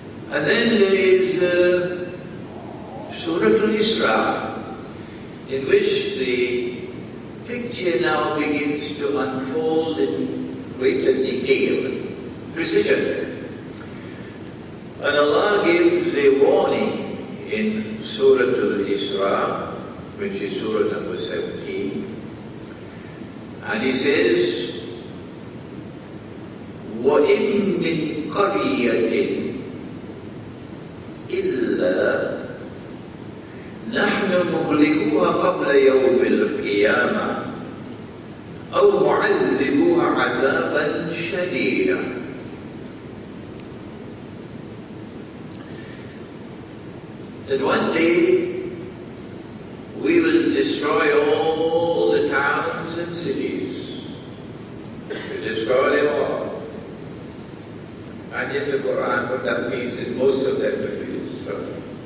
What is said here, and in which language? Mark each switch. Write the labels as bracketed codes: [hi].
[en] And then there is Surah Al-Isra, in which the picture now begins to unfold in greater detail, precision. And Allah gives a warning in Surah Al-Isra, which is Surah number 17. And He says, [ar] وَإِن مِّن قَرْيَةٍ إِلَّا نَحْنُ مُهْلِكُوهَا قَبْلَ يَوْمِ الْقِيَامَةِ أَوْ مُعَذِّبُوهَا عَذَابًا شَدِيدًا. [en] That one day we will destroy all the towns and cities. We destroy them all. And in the Quran, what that means is most of them will be destroyed.